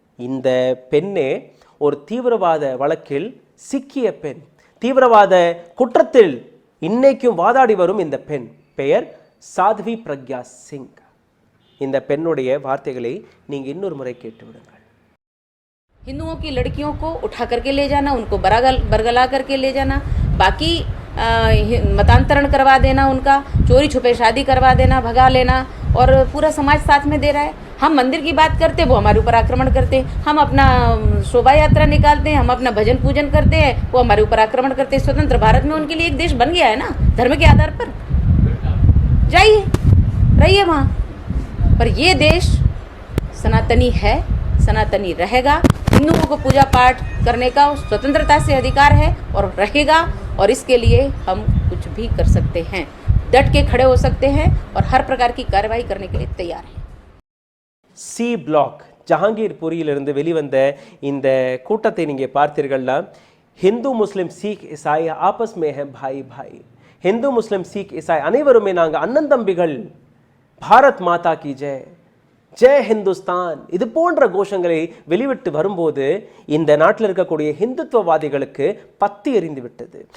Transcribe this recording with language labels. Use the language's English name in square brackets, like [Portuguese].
[Tamil] இந்த பெண்ணே ஒரு தீவிரவாத வழக்கில் சிக்கிய பெண், தீவிரவாத குற்றத்தில் இன்னைக்கும் வாதாடி வரும் இந்த பெண் பெயர் சாத்வி பிரக்யா சிங். இந்த பெண்ணுடைய வார்த்தைகளை நீங்க இன்னொரு முறை கேட்டு விடுங்கள். [Hindi] हिंदुओं की लड़कियों को उठा करके ले जाना, उनको बरगला करके ले जाना, बाकी मतांतरण करवा देना, उनका चोरी छुपे शादी करवा देना, भगा लेना, और पूरा समाज साथ में दे रहा है। हम मंदिर की बात करते हैं, वो हमारे ऊपर आक्रमण करते हैं। हम अपना शोभा यात्रा निकालते हैं, हम अपना भजन पूजन करते हैं, वो हमारे ऊपर आक्रमण करते हैं। स्वतंत्र भारत में उनके लिए एक देश बन गया है ना, धर्म के आधार पर। जाइए, रहिए वहाँ, पर ये देश सनातनी है, सनातनी रहेगा। हिंदुओं को पूजा पाठ करने का स्वतंत्रता से अधिकार है और रहेगा, और इसके लिए हम कुछ भी कर सकते हैं, डट के खड़े हो सकते हैं और हर प्रकार की कार्रवाई करने के लिए तैयार हैं। [English] C block [Tamil] ஜஹாங்கீர்புரியிலிருந்து வெளிவந்த இந்த கூட்டத்தை நீங்கள் பார்த்தீர்கள்னா, [Hindi] ஹிந்து முஸ்லிம் சீக் இசாய் ஆபஸ் மே ஹை பாய் பாய், [Tamil] ஹிந்து முஸ்லிம் சீக் இசாய் அனைவருமே நாங்கள் அண்ணன் தம்பிகள், [Hindi] பாரத் மாதா கி ஜெய், ஜெய் ஹிந்துஸ்தான், [Tamil] இது போன்ற கோஷங்களை வெளிவிட்டு வரும்போது இந்த நாட்டில் இருக்கக்கூடிய ஹிந்துத்துவவாதிகளுக்கு பத்தி எறிந்து விட்டது.